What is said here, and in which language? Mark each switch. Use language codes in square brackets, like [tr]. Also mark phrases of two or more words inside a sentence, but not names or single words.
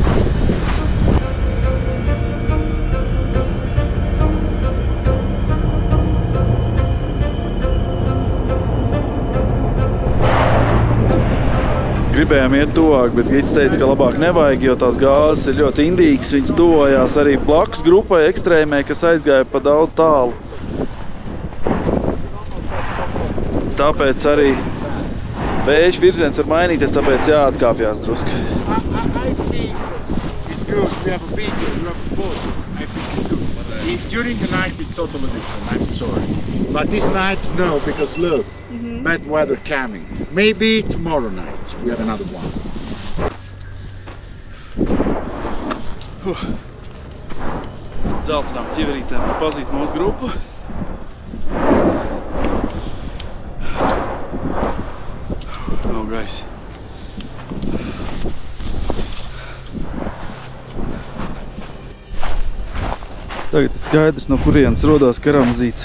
[lv] Gribējām iet tuvāk, bet Gids teica, ka labāk nevajag, jo tās gāzes ir ļoti indīgas. Viņas tuvojās arī blakus grupai ekstrēmē, kas aizgāja pa daudz tālu. tāpēc arī vēja virziens var mainīties, tāpēc jāatkāpjās drusku. [en] I think it's good. We have a video, you have a photo. I think it's good. During the night it's totally different, I'm sorry. But this night, no, because look, bad weather coming. Maybe tomorrow night we have another one. [lv] Zeltainām ķiverītēm var pazīt mūsu grupu. Nav gaisa. Tagad ir skaidrs, no kurienes rodās keramzīts.